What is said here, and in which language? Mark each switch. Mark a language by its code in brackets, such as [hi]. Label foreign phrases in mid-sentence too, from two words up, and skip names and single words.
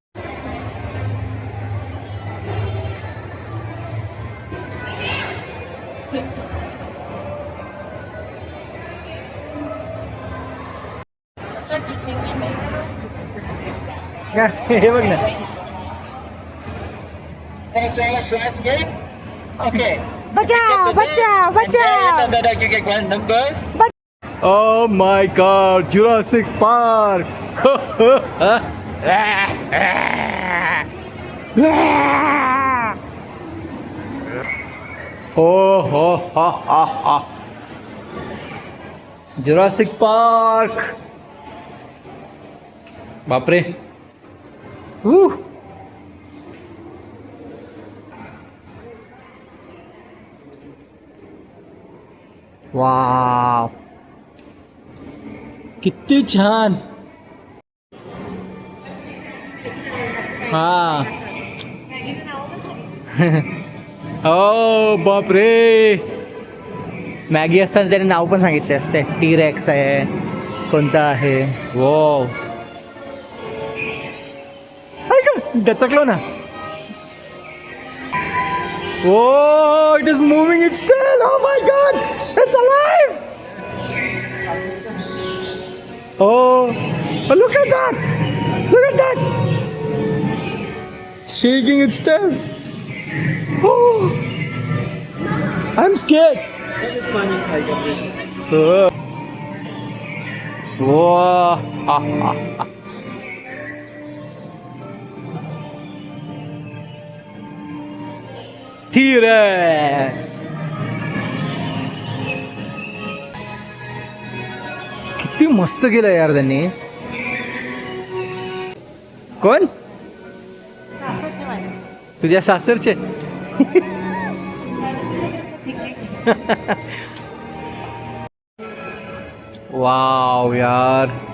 [mr] हे बघ ना. बचाव बचाव बचाव. [en] Oh my God, Jurassic Park. Oh ho ha ha ha. Jurassic Park. [mr] बापरे. वाव, किती छान. हा. ओ बापरे. मॅगी असताना त्याने नाव पण सांगितले असते. टी-रेक्स आहे, कोणता आहे. वो दचकलो ना. [en] Oh, it is moving it still. Oh my God, it's alive. Oh, look at that. Look at that. Shaking it still. Oh, I'm scared. Whoa. T-Rex. [mr] किती मस्त केलं यार त्यांनी. कोण? तुझ्या सासरचे. वाव यार.